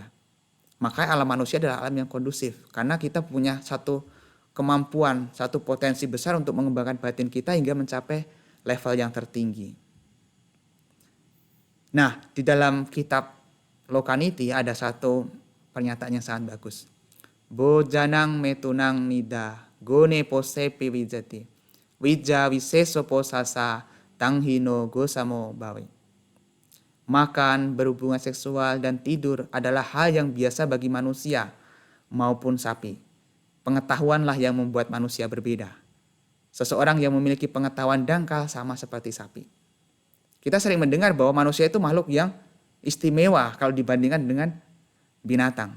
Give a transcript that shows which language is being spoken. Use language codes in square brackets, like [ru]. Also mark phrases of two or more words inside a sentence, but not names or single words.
[id] Maka alam manusia adalah alam yang kondusif karena kita punya satu kemampuan, satu potensi besar untuk mengembangkan batin kita hingga mencapai level yang tertinggi. Nah, di dalam kitab Lokaniti ada satu pernyataan yang sangat bagus. [pi] Bojanang metunang nida gone pose piwijati. Wija wiseso posasa tanghino gosamo bawi. [id] Makan, berhubungan seksual, dan tidur adalah hal yang biasa bagi manusia maupun sapi. Pengetahuanlah yang membuat manusia berbeda. Seseorang yang memiliki pengetahuan dangkal sama seperti sapi. Kita sering mendengar bahwa manusia itu makhluk yang istimewa kalau dibandingkan dengan binatang.